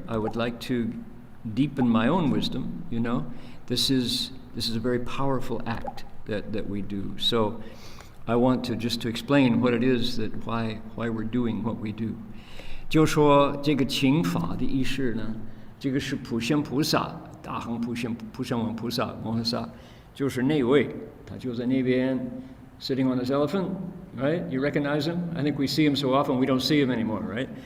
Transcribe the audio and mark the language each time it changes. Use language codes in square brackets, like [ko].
[en] I would like to deepen my own wisdom, This is a very powerful act that we do. So I want to explain what it is why we're doing what we do. [zh] 就说这个请法的意思呢，这个是普贤菩萨，大行普贤王菩萨摩诃萨，就是那位，他就在那边 [en] sitting on this elephant, right? You recognize him? I think we see him so often we don't see him anymore, right?